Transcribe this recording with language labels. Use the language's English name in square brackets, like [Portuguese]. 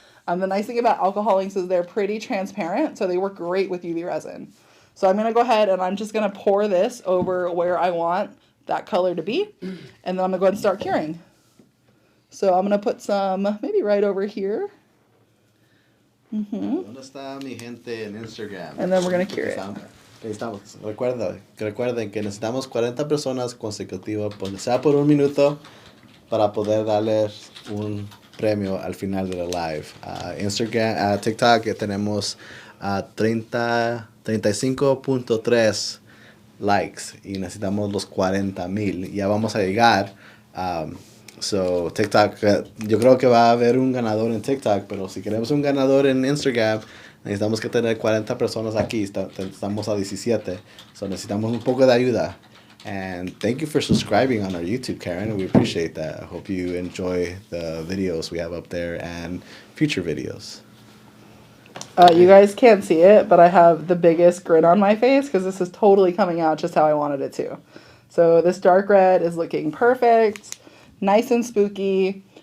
[English] The nice thing about alcohol inks is they're pretty transparent, so they work great with UV resin. So I'm going to go ahead and I'm just going to pour this over where I want that color to be, and then I'm going to go ahead and start curing. So I'm going to put some maybe right over here. [Spanish] ¿Dónde está mi gente en Instagram? [English] And then we're going to cure it. [Spanish] Ahí estamos. Recuerden que necesitamos 40 personas consecutivas, sea por un minuto, para poder darles un premio al final de la live. Instagram, TikTok, tenemos 35.3 likes y necesitamos los 40,000. Ya vamos a llegar. So TikTok, yo creo que va a haber un ganador en TikTok, pero si queremos un ganador en Instagram, necesitamos que tener 40 personas aquí. Estamos a 17, so necesitamos un poco de ayuda. [English] And thank you for subscribing on our YouTube, Karen. We appreciate that. I hope you enjoy the videos we have up there and future videos. You guys can't see it, but I have the biggest grin on my face because this is totally coming out just how I wanted it to. So this dark red is looking perfect. Nice and spooky.